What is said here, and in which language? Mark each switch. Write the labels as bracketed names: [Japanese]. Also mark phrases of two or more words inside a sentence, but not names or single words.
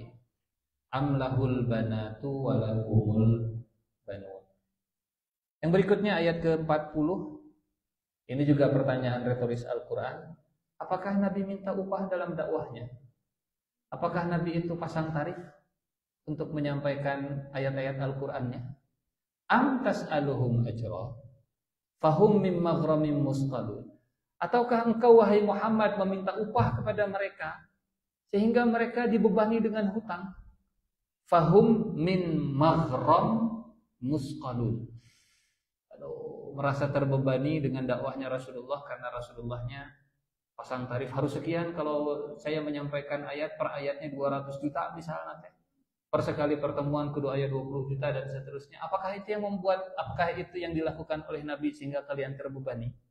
[Arabic] Amlahul banatu walakumul banun. [Indonesian] Yang berikutnya ayat ke-40. Ini juga pertanyaan retoris Al-Qur'an. Apakah Nabi minta upah dalam dakwahnya? Apakah Nabi itu pasang tarif untuk menyampaikan ayat-ayat Al-Qur'annya? [Arabic] Am tas'aluhum ajra fahum mim maghramin musqalun. [Indonesian] Ataukah engkau wahai Muhammad meminta upah kepada mereka sehingga mereka dibebani dengan hutang? [Arabic] Fahum min maghram musqalun. [Indonesian] Aduh, merasa terbebani dengan dakwahnya Rasulullah karena Rasulullahnya pasang tarif harus sekian. Kalau saya menyampaikan ayat per ayatnya 200 juta misalnya teh. Per sekali pertemuan kudu ayat 20 juta dan seterusnya. Apakah itu yang dilakukan oleh Nabi sehingga kalian terbebani?